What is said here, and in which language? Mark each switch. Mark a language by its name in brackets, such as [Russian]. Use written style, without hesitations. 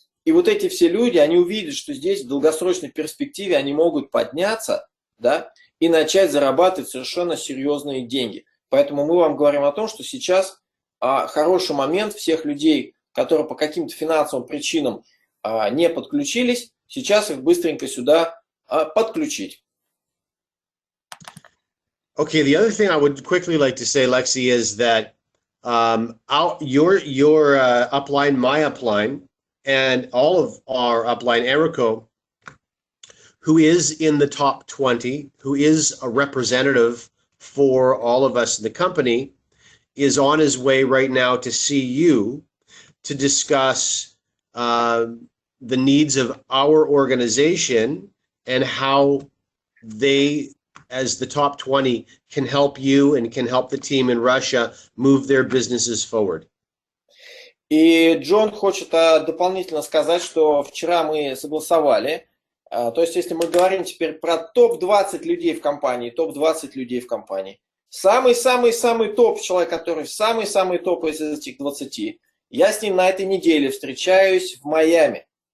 [Russian] И вот эти все люди, они увидят, что здесь в долгосрочной перспективе они могут подняться, да, и начать зарабатывать совершенно серьезные деньги. Поэтому мы вам говорим о том, что сейчас хороший момент всех людей, которые по каким-то финансовым причинам не подключились, сейчас их быстренько сюда подключить. [English] Okay, the other thing I would quickly like to say, Lexi, is that your upline, my upline, and all of our upline, Erico, who is in the top 20, who is a representative for all of us in the company, is on his way right now to see you to discuss the needs of our organization and how they, as the top 20, can help you and can help the team in Russia move their businesses forward. [Russian] И Джон хочет дополнительно сказать, что вчера мы согласовали, то есть если мы говорим теперь про топ-20 людей в компании, топ-20 людей в компании, самый-самый-самый топ, человек, который самый-самый топ из этих 20, я с ним на этой неделе встречаюсь в Майами.